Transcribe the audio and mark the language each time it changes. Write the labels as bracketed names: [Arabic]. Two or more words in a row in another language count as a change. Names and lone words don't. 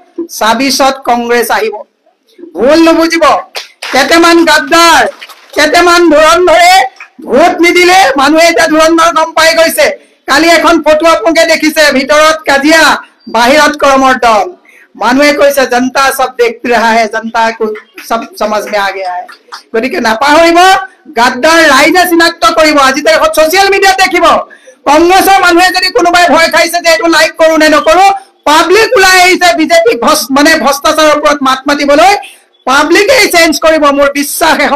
[Assamese] ২৬ত কংগ্ৰেছ আহিব ভুল নুবুজিব কেটেমান গাদ্দাৰ কেটেমান ধুৰন্ধৰে ভোট নিদিলে মানুহে এটা ধুৰন্ধৰ গম পাই গৈছে কালি এখন ফটো আপোনালোকে দেখিছে ভিতৰত কাজিয়া বাহিৰত কৰ্মৰ দল মানুহে কৈছে [Hindi] जनता सब देखते रहा है जनता को सब समझ में आ गया है [Assamese] গতিকে নাপাহৰিব গাদ্দাৰ ৰাইজে চিনাক্ত কৰিব আজি তাৰিখত [English] social mediaত [Assamese] দেখিব কংগ্ৰেছৰ মানুহে যদি কোনোবাই ভয় খাইছে যে এইটো লাইক কৰো নে নকৰো পাব্লিক ওলাই আহিছে বিজেপি মানে ভ্ৰষ্টাচাৰৰ ওপৰত মাত মাতিবলৈ পাব্লিকে চেঞ্জ কৰিব মোৰ বিশ্বাস